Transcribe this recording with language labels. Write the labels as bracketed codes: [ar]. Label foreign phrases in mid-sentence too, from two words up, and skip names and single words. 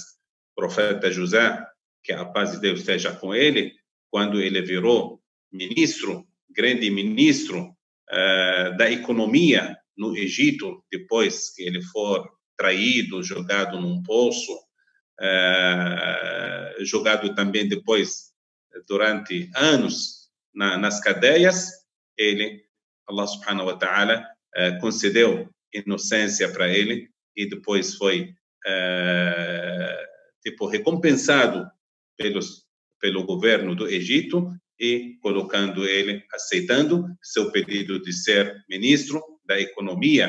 [pt] O profeta José, que a paz de Deus esteja com ele, quando ele virou ministro, grande ministro da economia no Egito, depois que ele for traído, jogado num poço, jogado também depois, durante anos, nas cadeias, [ar] الله سبحانه وتعالى, [pt] concedeu inocência para ele e depois foi recompensado pelo governo do Egito e colocando ele, aceitando seu pedido de ser ministro da economia.